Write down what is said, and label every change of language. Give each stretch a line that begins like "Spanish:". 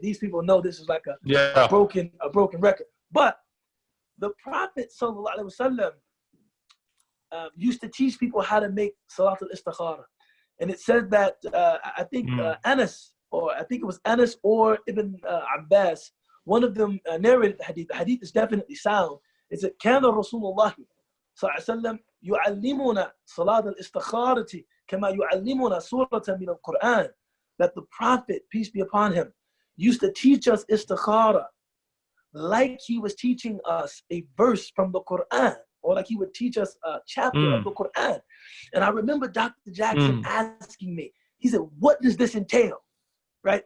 English: These people know this is like a broken record. But the Prophet sallallahu alaihi wasallam used to teach people how to make Salat al-Istikhara. And it said that, I think Anas, or I think it was Anas or Ibn Abbas, one of them narrated the hadith. The hadith is definitely sound. It said,
Arabic: كان رسول الله صلى الله عليه وسلم يعلمنا صلاة الاستخارة كما يعلمنا سورة من القرآن.
English: That the Prophet, peace be upon him, used to teach us istikhara like he was teaching us a verse from the Quran, or like he would teach us a chapter of the Quran. And I remember Dr. Jackson asking me, he said, what does this entail? Right?